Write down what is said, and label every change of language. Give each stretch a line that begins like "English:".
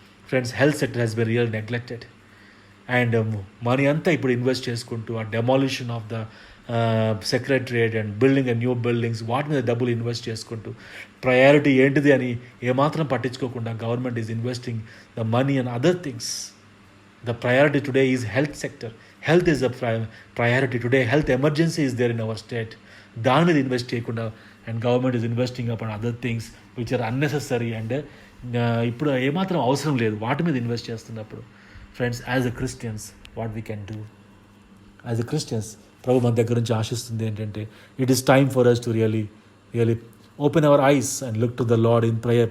English: Friends, health sector has been real neglected. And money అంతా ఇప్పుడు invest చేసుకుంటూ ఆ demolition of the secretariat and building new buildings,
Telugu: వాటి మీద డబ్బులు ఇన్వెస్ట్ చేసుకుంటూ ప్రయారిటీ ఏంటిది అని ఏమాత్రం పట్టించుకోకుండా
English: Government is investing the money and other things. The priority today is health sector. Health is a priority today. Health emergency is there in our state.
Telugu: దాని మీద ఇన్వెస్ట్ చేయకుండా
English: and government is investing upon other things which are unnecessary and
Telugu: ఇప్పుడు ఏమాత్రం అవసరం లేదు వాటి మీద invest చేస్తున్నప్పుడు.
English: Friends, as a Christians what we can do? As a Christians
Telugu: ప్రభు మన దగ్గర నుంచి ఆశిస్తుంది ఏంటంటే
English: It is time for us to really open our eyes and look to the Lord in prayer.